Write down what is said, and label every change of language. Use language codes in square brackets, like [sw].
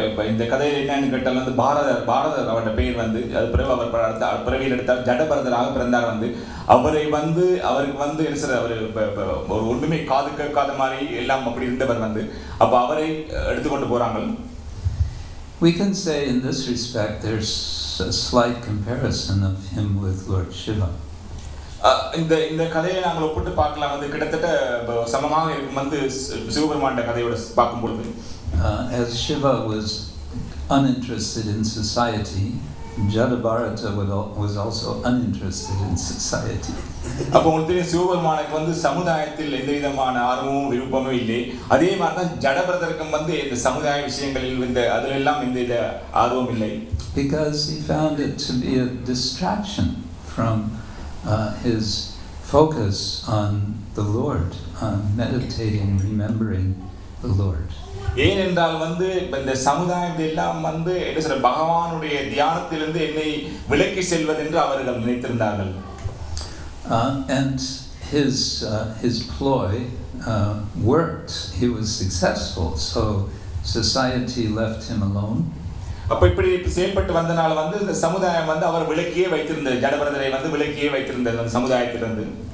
[ta] இந்த கதையில் என்னன்னு கேட்டால் வந்து பாரதர் அவருடைய பெயர் வந்து அது பிறகு அவர் பிறவியில் எடுத்தார் ஜடபரதராக பிறந்தார். வந்து அவருக்கு வந்து அவர் ஒன்றுமே காது கேட்காத மாதிரி எல்லாம் அப்படி இருந்தவர் வந்து அப்ப அவரை எடுத்துக்கொண்டு போறாங்க. [en] We can say in this respect there's a slight comparison of him with Lord Shiva. [ta] இந்த கதையை நாங்கள் ஒப்பிட்டு பார்க்கலாம், வந்து கிட்டத்தட்ட சமமாக இருக்கும் வந்து சிவபெருமான் கதையோட பார்க்கும் பொழுது. [en] As Shiva was uninterested in society, Jadabharata was also uninterested in society. [ta] அப்போ உங்களுக்கு சிவபெருமானுக்கு வந்து சமுதாயத்தில் எந்த விதமான ஆர்வமும் விருப்பமும் இல்லை. அதே மாதிரி தான் ஜடபரதருக்கும் வந்து இந்த சமுதாய விஷயங்களில் இந்த அதிலெல்லாம் எந்த ஆர்வம் இல்லை. [en] Because he found it to be a distraction from his focus on the Lord, meditating, remembering the Lord. [ta] ஏனென்றால் வந்து இந்த சமுதாயம் எல்லாம் வந்து என்ன சொல்ற பகவானுடைய தியானத்திலிருந்து என்னை விலக்கி செல்வது என்று அவர்கள் நினைத்திருந்தார்கள். [en] And his ploy worked. He was successful. So society left him alone. [ta] அப்ப இப்படி செயல்பட்டு வந்தனால வந்து இந்த சமுதாயம் வந்து அவர் விலக்கியே வைத்திருந்தது, ஜடபரதரை வந்து விலக்கியே வைத்திருந்தது அந்த சமுதாயத்திலிருந்து.